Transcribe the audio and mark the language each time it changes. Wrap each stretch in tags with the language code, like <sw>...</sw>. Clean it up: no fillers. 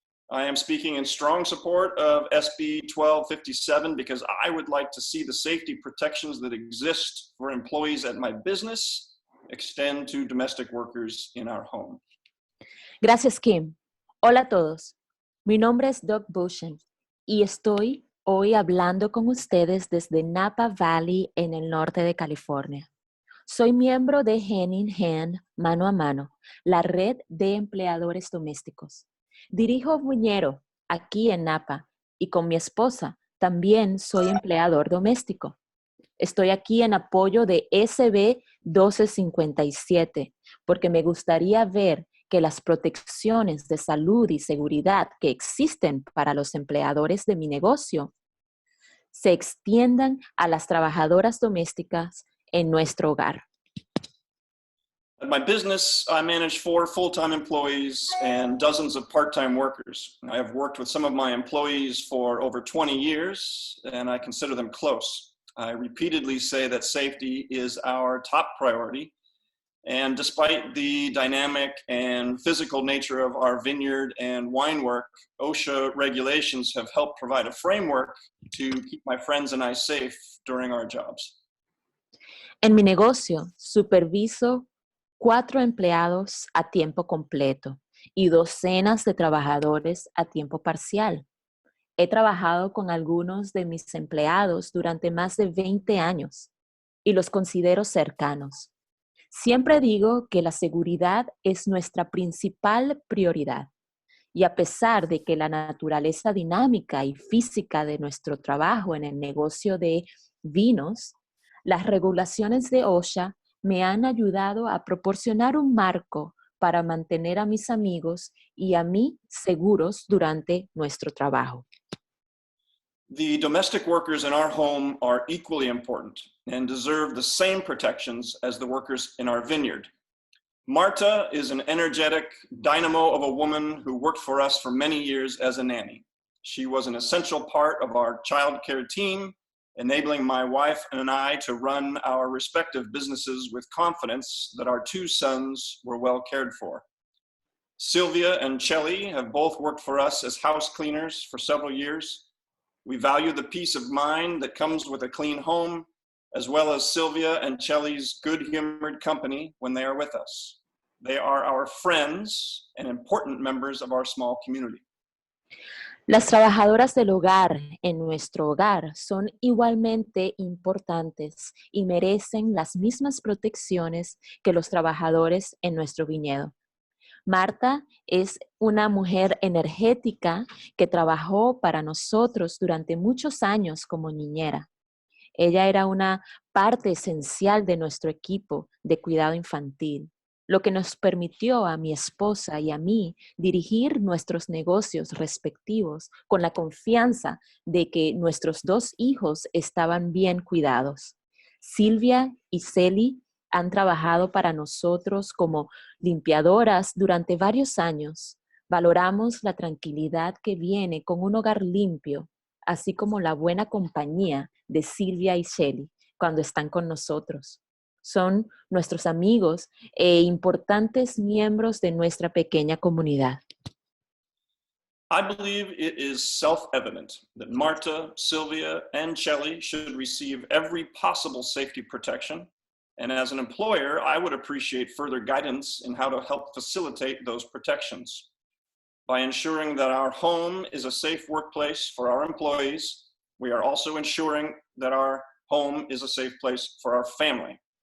<en>I am speaking in strong support of SB 1257 because I would like to see the safety protections that exist for employees at my business extend to domestic workers in our home.</en> <es>Gracias, Kim. Hola a todos. Mi nombre es Doug Boshin y estoy hoy hablando con ustedes desde Napa Valley en el norte de California. Soy miembro de Hand in Hand, Mano a Mano, la red de empleadores domésticos. Dirijo viñedo aquí en Napa y con mi esposa también soy empleador doméstico. Estoy aquí en apoyo de SB 1257 porque me gustaría ver que las protecciones de salud y seguridad que existen para los empleadores de mi negocio se extiendan a las trabajadoras domésticas en nuestro hogar.</es> <en>At my business, I manage 4 full-time employees and dozens of part-time workers. I have worked with some of my employees for over 20 years, and I consider them close. I repeatedly say that safety is our top priority. And despite the dynamic and physical nature of our vineyard and wine work, OSHA regulations have helped provide a framework to keep my friends and I safe during our jobs.</en> <es>En mi negocio, superviso 4 empleados a tiempo completo y docenas de trabajadores a tiempo parcial. He trabajado con algunos de mis empleados durante más de 20 años y los considero cercanos. Siempre digo que la seguridad es nuestra principal prioridad y a pesar de que la naturaleza dinámica y física de nuestro trabajo en el negocio de vinos, las regulaciones de OSHA me han ayudado a proporcionar un marco para mantener a mis amigos y a mí seguros durante nuestro trabajo.</es> <en>The domestic workers in our home are equally important and deserve the same protections as the workers in our vineyard. Marta is an energetic dynamo of a woman who worked for us for many years as a nanny. She was an essential part of our child care team, enabling my wife and I to run our respective businesses with confidence that our 2 sons were well cared for. Sylvia and Chelly have both worked for us as house cleaners for several years. We value the peace of mind that comes with a clean home, as well as Sylvia and Chelly's good-humored company when they are with us. They are our friends and important members of our small community.</en> <es>Las trabajadoras del hogar en nuestro hogar son igualmente importantes y merecen las mismas protecciones que los trabajadores en nuestro viñedo. Marta es una mujer energética que trabajó para nosotros durante muchos años como niñera. Ella era una parte esencial de nuestro equipo de cuidado infantil, lo que nos permitió a mi esposa y a mí dirigir nuestros negocios respectivos con la confianza de que nuestros 2 hijos estaban bien cuidados. Silvia y Celi han trabajado para nosotros como limpiadoras durante varios años. Valoramos la tranquilidad que viene con un hogar limpio, así como la buena compañía de Silvia y Shelly cuando están con nosotros. Son nuestros amigos e importantes miembros de nuestra pequeña comunidad.</es> <en>I believe it is self-evident that Marta, Sylvia, and Shelley should receive every possible safety protection. And as an employer, I would appreciate further guidance in how to help facilitate those protections. By ensuring that our home is a safe workplace for our employees, we are also ensuring that our home is a safe place for our family.</en>